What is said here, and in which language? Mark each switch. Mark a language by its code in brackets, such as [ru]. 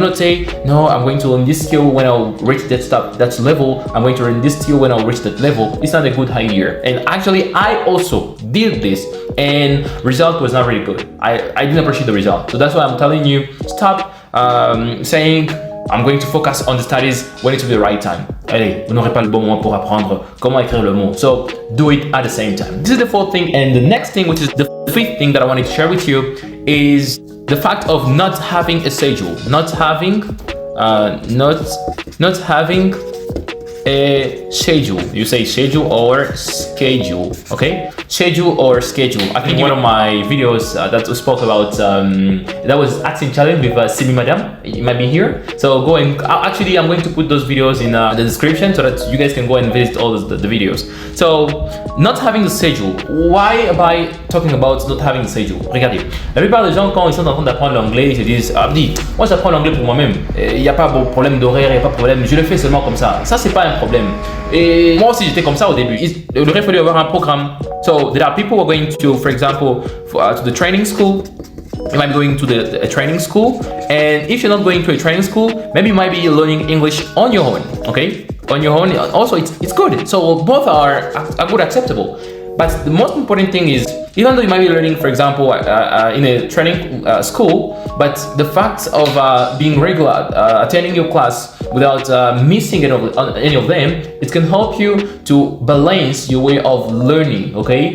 [en] Do not say, no, I'm going to learn this skill when I'll reach that level. I'm going to learn this skill when I'll reach that level. It's not a good idea. And actually, I also did this and result was not really good. I didn't appreciate the result. So that's why I'm telling you, stop saying, I'm going to focus on the studies when it's the right time. [fr] Allez, vous n'aurez pas le bon moment pour apprendre comment écrire le mot. [en] So, do it at the same time. This is the fourth thing. And the next thing, which is the fifth thing that I wanted to share with you, is the fact of not having a schedule. Not having a schedule. You say schedule or schedule, okay? Schedule or schedule. I think one of my videos that spoke about that was accent challenge with Simi Madam. It might be here. So go and actually I'm going to put those videos in the description so that you guys can go and visit all the videos. So not having a schedule. Why am I talking about not having a schedule? [fr] Regardez, la plupart des gens quand ils sont en train d'apprendre l'anglais, ils se disent moi j'apprends l'anglais pour moi-même. Il n'y a pas de problème d'horaire, il n'y a pas de problème. Je le fais seulement comme ça. Ça c'est pas un problème. Et moi aussi j'étais comme ça au début. Il aurait fallu avoir un programme. [en] So there are people who are going to, for example, to the training school. You might be going to a training school, and if you're not going to a training school, maybe you might be learning English on your own. Okay, on your own. Also, it's good. So both are good, acceptable. But the most important thing is, even though you might be learning, for example, in a training school, but the fact of being regular, attending your class without missing any of them, it can help you to balance your way of learning, okay?